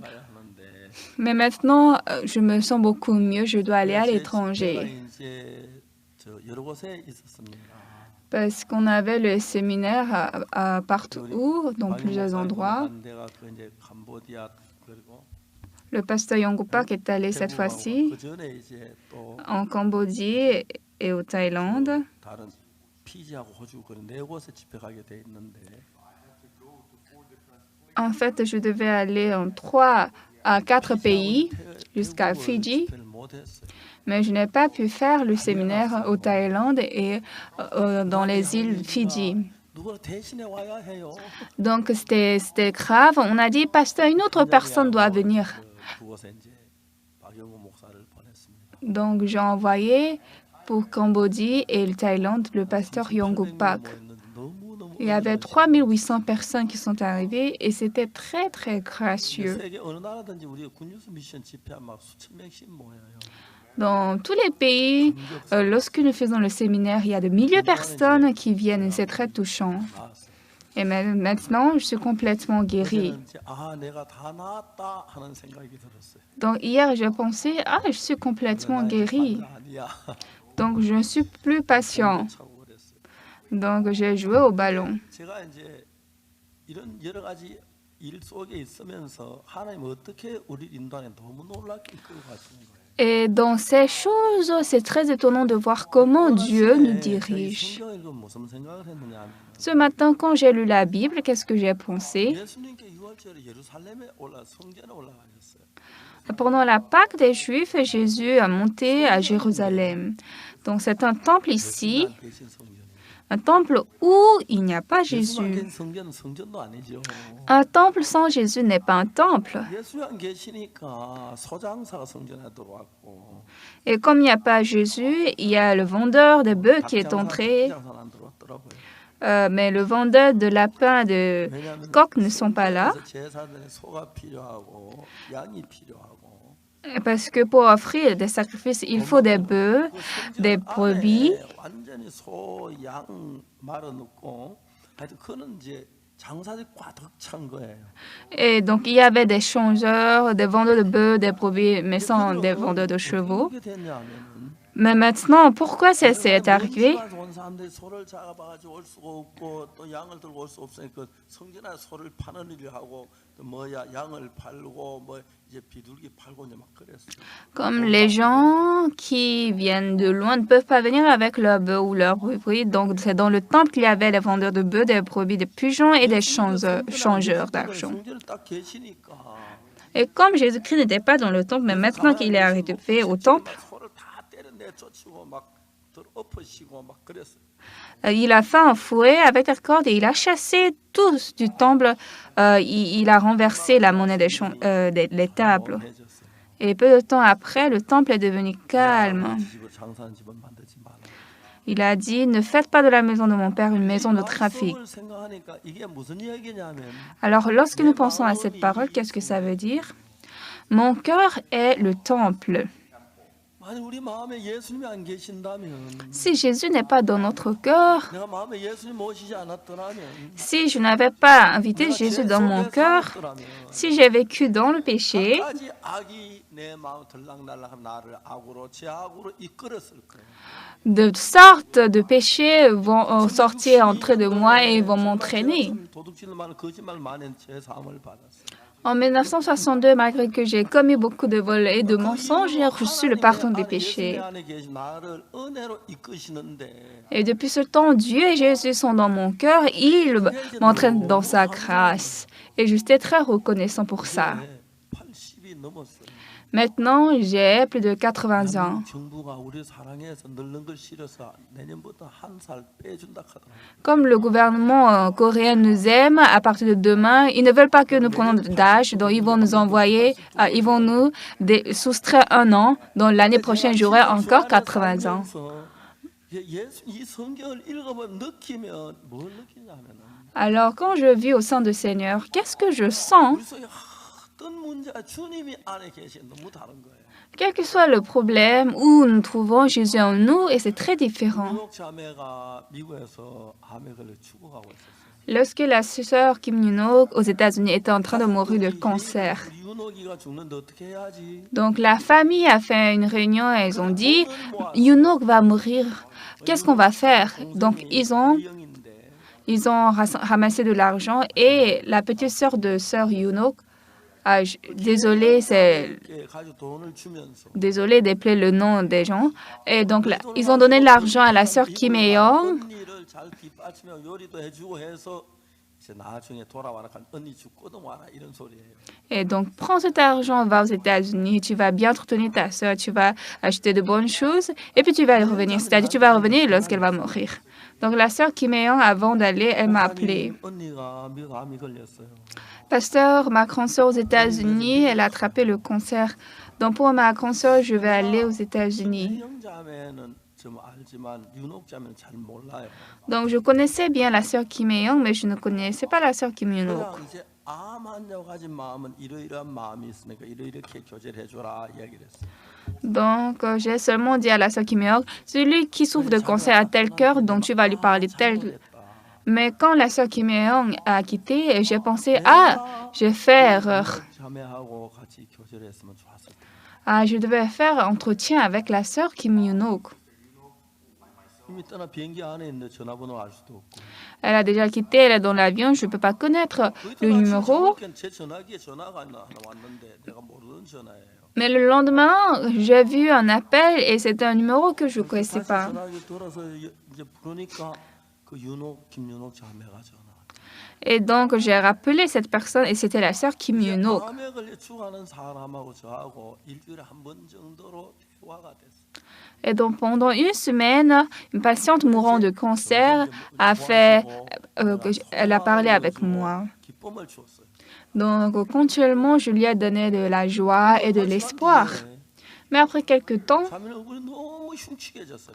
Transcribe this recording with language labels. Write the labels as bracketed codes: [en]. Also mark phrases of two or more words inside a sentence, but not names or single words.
[fr] Mais maintenant, je me sens beaucoup mieux. Je dois aller à l'étranger. Parce qu'on avait le séminaire partout, dans plusieurs endroits. Le pasteur Yonggupak est allé cette fois-ci [ko] 그전에 이제 또 [fr] en Cambodge et au Thaïlande. [ko] 다른 피지하고 호주 그런 네 곳에 집회 가게 돼 있는데 [fr] En fait, je devais aller en 3 à 4 pays jusqu'à Fidji, [ko] 집회를 못 했어요. [fr] mais je n'ai pas pu faire le séminaire au Thaïlande et dans les îles Fidji. [ko] 누가 대신에 와야 해요. [fr] Donc, c'était grave. On a dit, pasteur, une autre personne doit venir. [ko] 그 곳에 이제 박영호 목사를 보냈습니다. [fr] Donc, j'ai envoyé pour Cambodge et le Thaïlande le pasteur Yonggupak. [ko] 너무너무 [fr] Il y avait 3800 personnes qui sont arrivées et c'était très, très gracieux. [ko] 세계 어느 나라든지 우리 군유스 미션 집회하면 막 수천 명씩 모여요. [fr] Dans tous les pays, lorsque nous faisons le séminaire, il y a de milliers de personnes qui viennent et c'est très touchant. [ko] 나았어요. [fr] Et maintenant, je suis complètement guérie. [ko] 그때는 이제 아 내가 다 나았다 하는 생각이 들었어요. [fr] Donc hier, je pensais, ah, je suis complètement guérie. [ko] 아니야. [fr] Donc je ne suis plus patient. [ko] 차고 그랬어요. [fr] Donc j'ai joué au ballon. [ko] 제가 이제 이런 여러 가지 일 속에 있으면서 하나님 어떻게 우리 인도하는 너무 놀랍게 이끌고 가시는 거예요. [fr] Et dans ces choses, c'est très étonnant de voir comment Dieu nous dirige. [ko] 성경 읽으면 무슨 생각을 했느냐 [fr] Ce matin, quand j'ai lu la Bible, qu'est-ce que j'ai pensé? [ko] 예수님께 6월절에 예루살렘에 성전에 올라가셨어요. [fr] Pendant la Pâque des Juifs, Jésus a monté à Jérusalem. Donc c'est un temple ici, [ko] 예수님 안 계신 성전이에요. [fr] un temple où il n'y a pas [ko] 예수님 안 [fr] Jésus. [ko] 계신 성전은 성전도 아니죠. [fr] Un temple sans Jésus n'est pas un temple. [ko] 예수님 안 계시니까 소장사가 성전에 들어왔고 [fr] Et comme il n'y a pas Jésus, il y a le vendeur de bœufs qui est entré, [ko] 장사는 안 들어왔더라고요. [fr] mais le vendeur de lapins, de [ko] 왜냐하면 [fr] coqs ne sont pas là. [ko] 그래서 제사들에 소가 필요하고 양이 필요하고 [fr] Parce que pour offrir des sacrifices, il faut des bœufs, des brebis. [ko] 완전히 소, 양 말아 넣고 하여튼 그는 이제 장사들이 꽉 찬 거예요. [fr] Et donc, il y avait des changeurs, des vendeurs de bœufs, des brebis, mais sans des vendeurs de chevaux. [ko] 어떻게 됐냐면은 [fr] Mais maintenant, pourquoi ça s'est arrivé? [ko] 온 사람들이 소를 잡아가지고 올 수가 없고 또 양을 들고 올 수 없으니까 성전에 소를 파는 일을 하고 또 뭐야 양을 팔고 뭐 이제 비둘기 팔고 이제 막 그랬어요. [fr] Comme les gens qui viennent de loin ne peuvent pas venir avec leurs bœufs ou leurs brebis, donc c'est dans le temple qu'il y avait les vendeurs de bœufs, des brebis, des pigeons et des changeurs d'argent. [ko] 성전에 딱 계시니까 [fr] Et comme Jésus-Christ n'était pas dans le temple, mais maintenant qu'il est arrivé au temple, 소를 다 때려내 쫓고 막 엎으시고 막 그랬어요. il a fait un fouet avec la corde et il a chassé tous du temple. Il a renversé la monnaie des tables. Et peu de temps après, le temple est devenu calme. [ko] 장사하는 집은 만들지 마라. [fr] Il a dit, ne faites pas de la maison de mon père une maison de trafic. [ko] 마음속을 생각하니까 이게 무슨 얘기냐면 [fr] Alors, lorsque nous pensons à cette parole, qu'est-ce que ça veut dire? Mon cœur est le temple. [ko] 아니 우리 마음에 예수님이 안 계신다면 [fr] Si Jésus n'est pas dans notre cœur, [ko] 내가 마음에 예수님 모시지 않았더라면 [fr] si je n'avais pas invité Jésus dans mon cœur, [ko] 살았더라면 [fr] si j'ai vécu dans le péché, [ko] 까지 악이 내 마음 들락날락한 나를 악으로 제 악으로 이끌었을 거예요. [fr] de sortes de péchés vont sortir entre de moi et vont m'entraîner. [ko] 도둑질을 많은 거짓말 많은 제 사함을 받았어요. [fr] En 1962, malgré que j'ai commis beaucoup de vols et de mensonges, j'ai reçu le pardon des péchés. [ko] 안에 계신 나를 은혜로 이끄시는데 [fr] Et depuis ce temps, Dieu et Jésus sont dans mon cœur. Il m'entraîne dans sa grâce. Et je suis très reconnaissant pour ça. [ko] 80이 넘었어요. [fr] Maintenant, j'ai plus de 80 ans. [ko] 정부가 우리 사랑해서 늙는 걸 싫어서 내년부터 한 살 빼준다 하더라고요. [fr] Comme le gouvernement coréen nous aime, à partir de demain, ils ne veulent pas que nous prenions d'âge, donc ils vont nous envoyer, ils vont nous soustraire 1 an. Donc l'année prochaine, j'aurai encore 80 ans. [ko] 이 성경을 읽어보면 느끼면 뭘 느끼냐면 [fr] Alors, quand je vis au sein du Seigneur, qu'est-ce que je sens? [ko] 우리 속에 어떤 문제가 주님이 안에 계신 너무 다른 거예요. [fr] Quel que soit le problème, où nous trouvons Jésus en nous, et c'est très différent. [ko] 뉴욕 자매가 미국에서 암에 걸려 죽어가고 있었어요. [fr] Lorsque la sœur Kim Yoon-ok aux États-Unis était en train de mourir de cancer, [ko] 윤옥이가 죽는데 어떻게 해야지? [fr] donc la famille a fait une réunion et ils ont dit Yoon-ok va mourir. Qu'est-ce qu'on va faire? Donc ils ont ramassé de l'argent et la petite sœur de sœur Yoon-ok Désolé, [ko] 이렇게 가지고 돈을 주면서 [fr] désolé d'appeler le nom des gens. Et donc, ils ont donné l'argent à la sœur Kim Hye-young. [ko] 언니를 잘 뒷받치며 요리도 해주고 해서 이제 나중에 돌아와라 언니 죽거든 와라 이런 소리예요. [fr] Et donc, prends cet argent, va aux États-Unis, tu vas bien entretenir ta sœur, tu vas acheter de bonnes choses, et puis tu vas revenir. C'est-à-dire, tu vas revenir lorsqu'elle va mourir. Donc, la sœur Kim Hye-young, avant d'aller, elle m'a appelé. [ko] 언니가 암이 걸렸어요. [fr] Pasteur, ma grande sœur aux États-Unis, elle a attrapé le cancer. Donc, pour ma grande sœur, je vais aller aux États-Unis. [ko] 형자매는 좀 알지만 윤옥자매는 잘 몰라요. [fr] Donc, je connaissais bien la sœur Kim Hye-young, mais je ne connaissais pas la sœur Kim Yoon-ok. [ko] 그냥 이제 암 환자가 가진 마음은 이러이러한 마음이 있으니까 이렇게 교제를 해줘라 이야기를 했어요. [fr] Donc, j'ai seulement dit à la sœur Kim Hye-young, celui qui souffre de cancer a tel cœur, donc tu vas lui parler tel. Mais quand la sœur Kim Hye-young a quitté, j'ai pensé, je vais faire erreur. [ko] 자매하고 같이 교제를 했으면 좋았을 텐데. [fr] Je devais faire entretien avec la sœur Kim Yoon-ok. [ko] 이미 떠나 비행기 안에 있는데 전화번호 알 수도 없고. [fr] Elle a déjà quitté, elle est dans l'avion, je ne peux pas connaître le numéro. [ko] 제 전화기에 전화가 하나 왔는데 내가 모르는 전화예요. [fr] Mais le lendemain, j'ai vu un appel et c'était un numéro que je ne connaissais pas. [ko] 전화기 돌아서 이제 부르니까 그 윤옥 김윤옥 자매가 전화. [fr] Et donc, j'ai rappelé cette personne et c'était la sœur Kim Yoon-ok. [ko] 암에 걸려 죽어가는 사람하고 저하고 일주일에 한 번 정도로 대화가 됐어요. [fr] Et donc, pendant une semaine, une patiente mourant de cancer elle a parlé avec moi. [ko] 기쁨을 주었어요. [fr] Donc, continuellement, je lui ai donné de la joie et de l'espoir. Mais après quelques temps, [ko] 자매는 얼굴이 너무 흉측해졌어요.